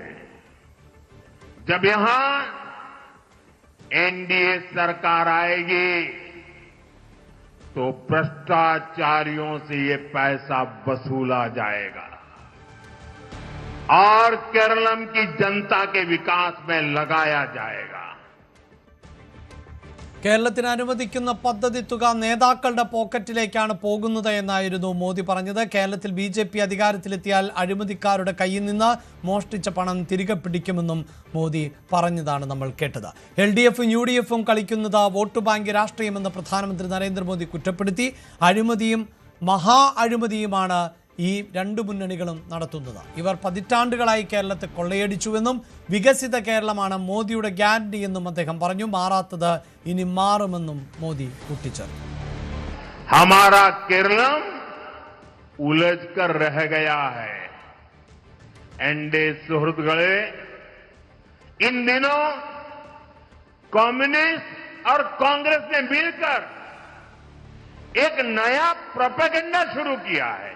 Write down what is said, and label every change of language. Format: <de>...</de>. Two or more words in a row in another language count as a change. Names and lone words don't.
<hi>जब यहां NDA सरकार आएगी तो भ्रष्टाचारियों से ये पैसा वसूला जाएगा और केरलम की जनता के विकास में लगाया जाएगा.</hi> <ml>കേരളത്തിന് അനുവദിക്കുന്ന പദ്ധതി തുക നേതാക്കളുടെ പോക്കറ്റിലേക്കാണ് പോകുന്നത് എന്നായിരുന്നു മോദി പറഞ്ഞത്. കേരളത്തിൽ BJP അധികാരത്തിലെത്തിയാൽ അഴിമതിക്കാരുടെ കയ്യിൽ നിന്ന് മോഷ്ടിച്ച പണം തിരികെ പിടിക്കുമെന്നും മോദി പറഞ്ഞതാണ് നമ്മൾ കേട്ടത്. LDFും UDFും കളിക്കുന്നത് വോട്ട് ബാങ്ക് രാഷ്ട്രീയമെന്ന് പ്രധാനമന്ത്രി നരേന്ദ്രമോദി കുറ്റപ്പെടുത്തി. അഴിമതിയും മഹാ അഴിമതിയുമാണ് ഈ രണ്ടു മുന്നണികളും നടത്തുന്നത്. ഇവർ പതിറ്റാണ്ടുകളായി കേരളത്തെ കൊള്ളയടിച്ചുവെന്നും വികസിത കേരളമാണ് മോദിയുടെ ഗ്യാരണ്ടി എന്നും അദ്ദേഹം പറഞ്ഞു. മാറാത്തത് ഇനി മാറുമെന്നും മോദി കൂട്ടിച്ചേർത്തു.</ml> <hi>हमारा केरलम उलझ कर रह गया है। एनडीए सुहृदगणे, इन दिनों कम्युनिस्ट और कांग्रेस ने मिलकर एक नया प्रोपेगेंडा शुरू किया है।</hi>